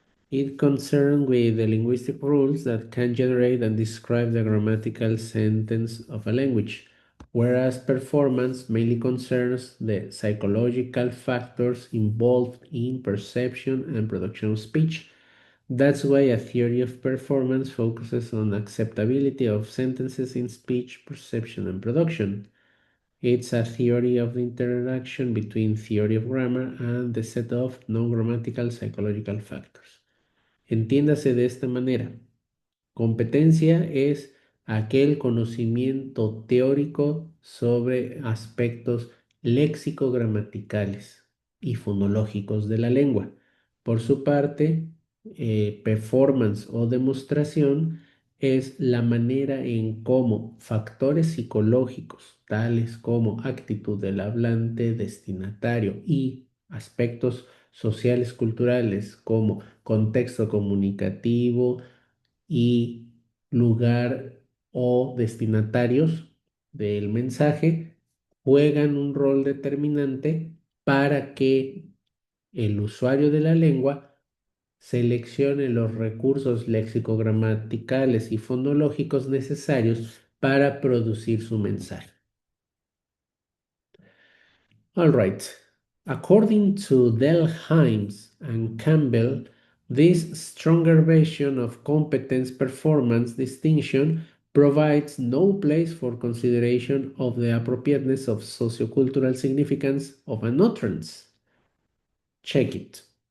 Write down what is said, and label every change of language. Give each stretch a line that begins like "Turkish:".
English: It concerns with the linguistic rules that can generate and describe the grammatical sentence of a language, whereas performance mainly concerns the psychological factors involved in perception and production of speech. That's why a theory of performance focuses on acceptability of sentences in speech, perception, and production. It's a theory of the interaction between theory of grammar and the set of non-grammatical psychological factors.
Spanish: Entiéndase de esta manera. Competencia es aquel conocimiento teórico sobre aspectos léxico-gramaticales y fonológicos de la lengua. Por su parte, performance o demostración es la manera en cómo factores psicológicos, tales como actitud del hablante, destinatario y aspectos sociales culturales como contexto comunicativo, y lugar o destinatarios del mensaje juegan un rol determinante para que el usuario de la lengua seleccione los recursos léxico-gramaticales y fonológicos necesarios para producir su mensaje.
English: All right. According to Delheims and Campbell, this stronger version of competence performance distinction provides no place for consideration of the appropriateness of sociocultural significance of an utterance. Check it.